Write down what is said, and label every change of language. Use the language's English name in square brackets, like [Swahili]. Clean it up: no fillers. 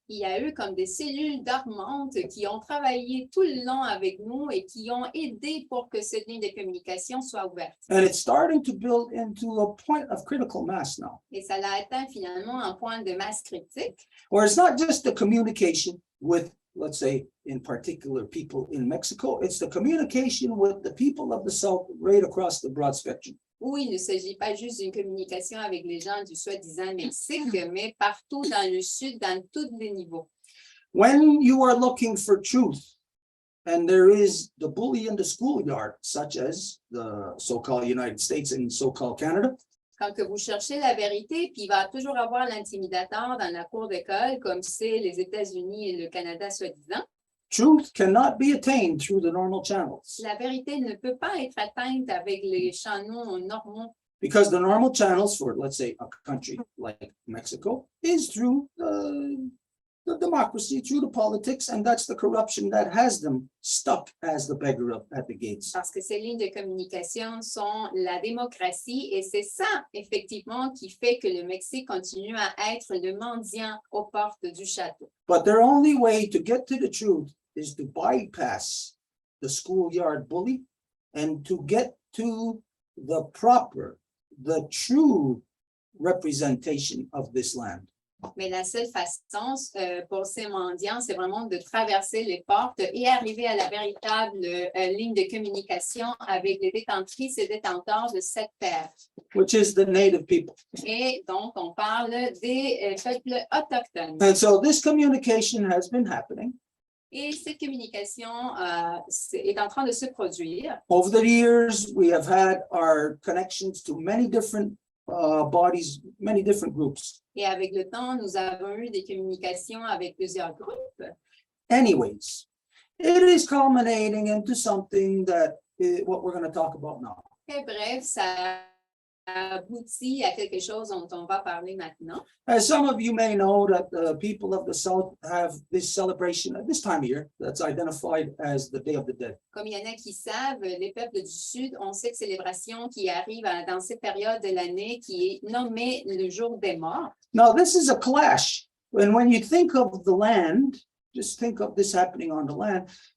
[French] Il y a eu comme des cellules dormantes qui ont travaillé tout le long avec nous et qui ont aidé pour que cette ligne de communication soit ouverte. [English] And it's starting to build into a point of critical mass now, [French] Et ça l'a atteint finalement un point de masse critique. [English] where it's not just the communication with, let's say, in particular people in Mexico, it's the communication with the people of the South right across the broad spectrum. [French] Où il ne s'agit pas juste d'une communication avec les gens du soi-disant Mexique, mais partout dans le Sud, dans tous les niveaux. [English] When you are looking for truth, and there is the bully in the schoolyard, such as the so-called United States and so-called Canada, [French] Quand que vous cherchez la vérité, puis il va toujours avoir l'intimidateur dans la cour d'école, comme c'est les États-Unis et le Canada soi-disant. [English] truth cannot be attained through the normal channels, [French] La vérité ne peut pas être atteinte avec les canaux normaux. [English] because the normal channels for, let's say, a country like Mexico is through the democracy, through the politics, and that's the corruption that has them stuck as the beggar at the gates. [French] Parce que ces lignes de communication sont la démocratie et c'est ça, effectivement, qui fait que le Mexique continue à être le mendiant aux portes du château. [English] But their only way to get to the truth is to bypass the schoolyard bully and to get to the proper, the true representation of this land. [French] Mais la seule façon pour ces mendiants, c'est vraiment de traverser les portes et arriver à la véritable ligne de communication avec les détentrices et détenteurs de cette terre. [English] which is the native people. [French] Et donc, on parle des peuples autochtones. [English] And so this communication has been happening. [French] Et cette communication est en train de se produire. [English] Over the years, we have had our connections to many different bodies, many different groups. [French] Et avec le temps, nous avons eu des communications avec plusieurs groupes. [English] Anyways, it is culminating into something that what we're going to talk about now. [French] Très bref, ça aboutit à quelque chose dont on va parler maintenant. [English] As some of you may know, that the people of the South have this celebration at this time of year that's identified as the Day of the Dead. [French] Comme il y en a qui savent, les peuples du Sud ont cette célébration qui arrive dans cette période de l'année qui est nommée le jour des morts. [English] Now, this is a clash. And when you think of the land, just think of this happening on the land.